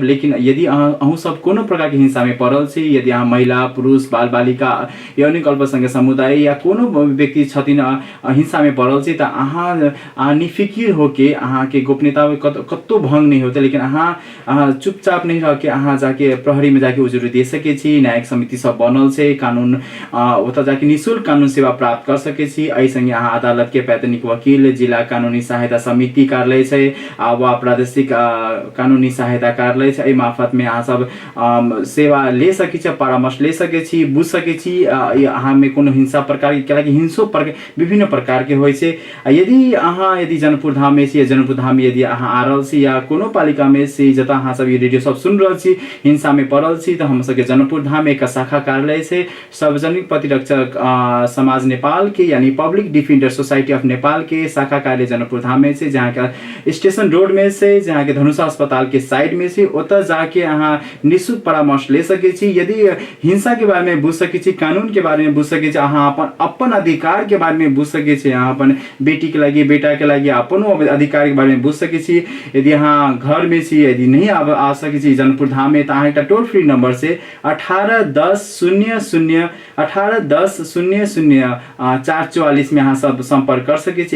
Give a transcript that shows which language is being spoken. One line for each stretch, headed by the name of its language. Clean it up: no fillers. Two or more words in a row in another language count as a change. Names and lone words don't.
Maithili: लेकिन यदि अहूँ सब कोनो प्रकार के हिंसा में पड़ल छी, यदि अहाँ महिला, पुरुष, बाल बालिका, यौनिक अल्पसंख्यक समुदाय या कोनो व्यक्ति छथिन हिंसा में पड़ल छी, त अहाँ निफिकिर होके अहाँ के गोपनीयता में कत्तो भंग नहीं होते, लेकिन अहाँ चुपचाप नहीं रह के अहाँ जाके प्रहरी में जाके उजुरी दे सके छी। न्यायिक समिति सब बनल से कानून ओतऽ जाके निःशुल्क कानून सेवा प्राप्त कर सके छी। ऐसंगे अहाँ अदालत के पैतनिक वकील, जिला कानूनी सहायता समिति कार्यालय छै वा प्रादेशिक कानूनी सहायता कार्यालय छै, एहि मार्फत में अहाँ सब सेवा ले सके छी, परामर्श ले सके छी, बुझ सके छी अहाँ में कोनो हिंसा प्रकार के हिंसो विभिन्न प्रकार के होइ छै। यदि जनकपुर धाम में छी, जनकपुर धाम में यदि अहाँ आ रहल छी या कोनो पालिका में छी जतऽ अहाँ सब रेडियो सब सुन रहल छी, हिंसा में पड़ल छी, तो हम सबके जनकपुर धाम एक शाखा कार्यालय से सार्वजनिक प्रतिरक्षक समाज नेपाल के यानी पब्लिक डिफेंडर सोसाइटी ऑफ नेपाल के शाखा कार्यालय जनकपुर धाम में से, जहाँ का स्टेशन रोड में से, जहाँ के धनुषा अस्पताल के साइड में से, ओतऽ जाके अहाँ निःशुल्क परामर्श ले सके छी। यदि हिंसा के बारे में बुझ सके छी, कानून के बारे में बुझ सके छी, अहाँ अपन अधिकार के बारे में बुझ सके छी, अहाँ अपन बेटी के लागि, बेटा के लागि अपनो अधिकार के बारे में बुझ सके छी। यदि अहाँ घर में छी, यदि नहीं आ सके छी जनकपुर धाम में, तो अहाँ एक टोल फ्री नंबर से 181000 में अहाँ सब संपर्क कर सके छी।